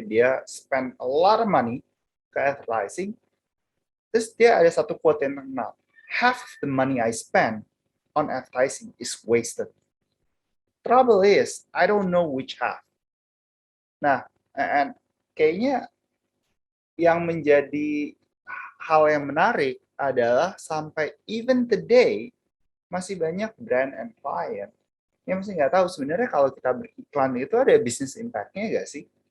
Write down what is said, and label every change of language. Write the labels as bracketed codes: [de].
[en] Dia spend a lot of money ke advertising. [id] Terus dia ada satu quote yang terkenal. [en] Half the money I spend on advertising is wasted. Trouble is, I don't know which half. [id] Nah, and kayaknya yang menjadi hal yang menarik adalah sampai even today masih banyak brand and client yang masih nggak tahu sebenarnya kalau kita beriklan itu ada business impact-nya nggak sih?